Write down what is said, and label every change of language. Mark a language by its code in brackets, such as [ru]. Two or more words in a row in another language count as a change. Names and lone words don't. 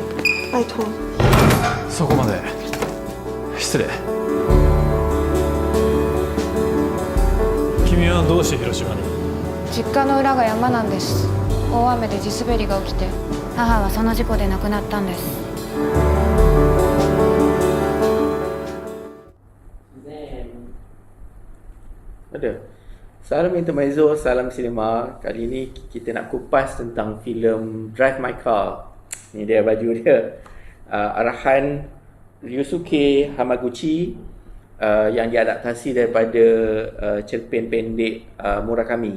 [zh] 拜托。 [ja] そこまで。失礼。君はどうして広島に？実家の裏が山なんです。大雨で地滑りが起きて、母はその事故で亡くなったんです。 [ms] Ada. Salam intermezzo, salam cinema. Kali ini kita nak kupas tentang filem Drive My Car. Ni dia baju dia. Arahan Ryusuke Hamaguchi yang diadaptasi daripada cerpen pendek Murakami.